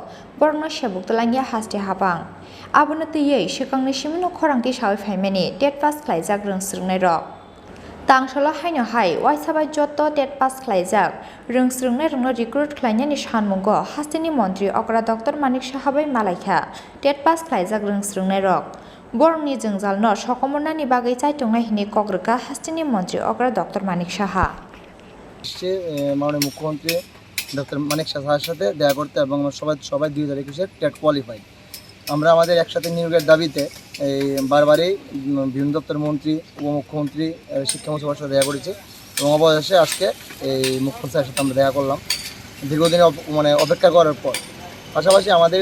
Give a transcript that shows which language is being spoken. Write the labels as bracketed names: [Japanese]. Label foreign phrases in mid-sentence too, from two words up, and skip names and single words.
[Kok Borok] borokno sebuk tlangya hasti habang abono tüiyi swkangni simino khorang tisawui phaimani TET pass khlaijak Rwngswrwngnairok Tangsalo Haino hai waisabai joto TET pass Khlaiak Rwngswrwngnairokno recruit khlainani sanmungo Hasteni Mantri Okra Dr.Manik Saha bai Malaikha TET pass Khlaiak Rwngswrwngnairok Borokni jongjalno sokomonnani bagai chaitungnai hini kokrika Hasteni Mantri Okra Dr.Manik Saha [Bangla] মাননীয় মুখ্যমন্ত্রী ডক্টর মানিক সাহার সাথে দেখা করতে এবং সবাই 2021-এর টেট কোয়ালিফাইড আমরা আমাদের একসাথে নিয়োগের দাবিতে এই বারবারই বিভিন্ন দপ্তরের মন্ত্রী উপমুখ্যমন্ত্রী শিক্ষামন্ত্রীর সাথে দেখা করেছি এবং অবশেষে আজকে এই মুখ্যমন্ত্রীর সাথে আমরা দেখা করলাম দীর্ঘদিন অপেক্ষা করার পর পাশাপাশি আমাদের